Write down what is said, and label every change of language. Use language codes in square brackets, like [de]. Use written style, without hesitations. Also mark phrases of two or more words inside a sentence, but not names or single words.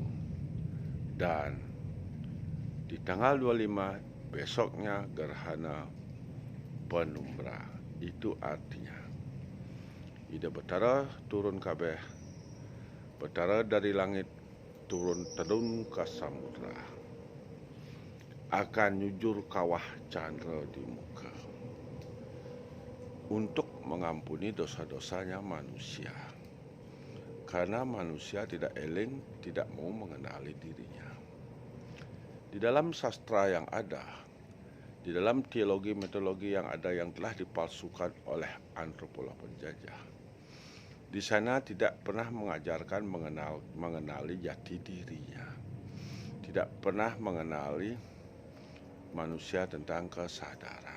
[id] Dan di tanggal 25 besoknya gerhana penumbra. Itu artinya Ida Betara turun kabeh, Betara dari langit turun tedun ke samudra, akan nyujur kawah candra di muka untuk mengampuni dosa-dosanya manusia. Karena manusia tidak eling, tidak mau mengenali dirinya. Di dalam sastra yang ada, di dalam teologi mitologi yang ada yang telah dipalsukan oleh antropolog penjajah, di sana tidak pernah mengajarkan mengenali jati dirinya, tidak pernah mengenali manusia tentang kesadaran.